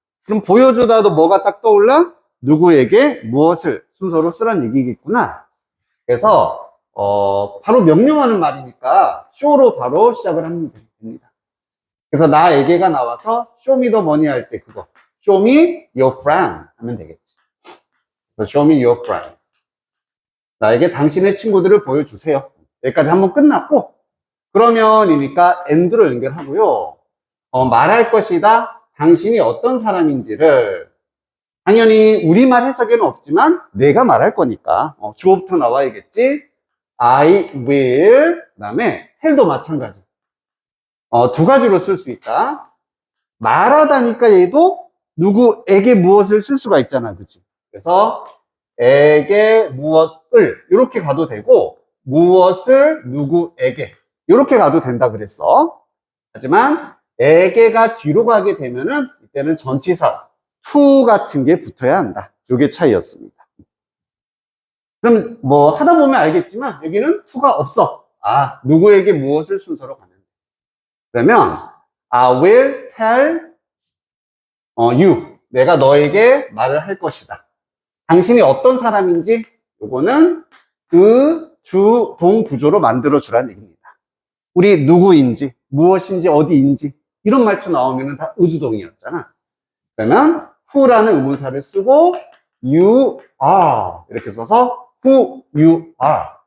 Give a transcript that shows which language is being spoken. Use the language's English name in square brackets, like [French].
[Korean] 그럼 보여주다도 뭐가 딱 떠올라? 누구에게 무엇을 순서로 쓰란 얘기겠구나. 그래서 바로 명령하는 말이니까 쇼로 바로 시작을 하면 됩니다. 그래서 나에게가 나와서 쇼미더머니 할 때 그거 [English] show me your friend [Korean] 하면 되겠지. 그래서 [English] show me your friends. [Korean] 나에게 당신의 친구들을 보여주세요. 여기까지 한번 끝났고, 그러면이니까 and로 연결하고요. 말할 것이다. 당신이 어떤 사람인지를 당연히 우리말 해석에는 없지만 내가 말할 거니까 주어부터 나와야겠지. [English] I will [Korean] 그 다음에 tell도 마찬가지. 두 가지로 쓸 수 있다. 말하다니까 얘도 누구에게 무엇을 쓸 수가 있잖아. 그치? 그래서 에게 무엇을 이렇게 가도 되고 무엇을 누구에게 이렇게 가도 된다 그랬어. 하지만 에게가 뒤로 가게 되면은 이때는 전치사 to 같은 게 붙어야 한다. 이게 차이였습니다. 그럼 뭐 하다 보면 알겠지만 여기는 to가 없어. 누구에게 무엇을 순서로 가면 돼. 그러면 [English] I will tell you. [Korean] 내가 너에게 말을 할 것이다. 당신이 어떤 사람인지 요거는 그 주, 동 구조로 만들어 주라는 얘기입니다. 우리 누구인지, 무엇인지, 어디인지 이런 말투 나오면 다 의주동이었잖아. 그러면 who라는 의문사를 쓰고 you are 이렇게 써서 [English] who you are.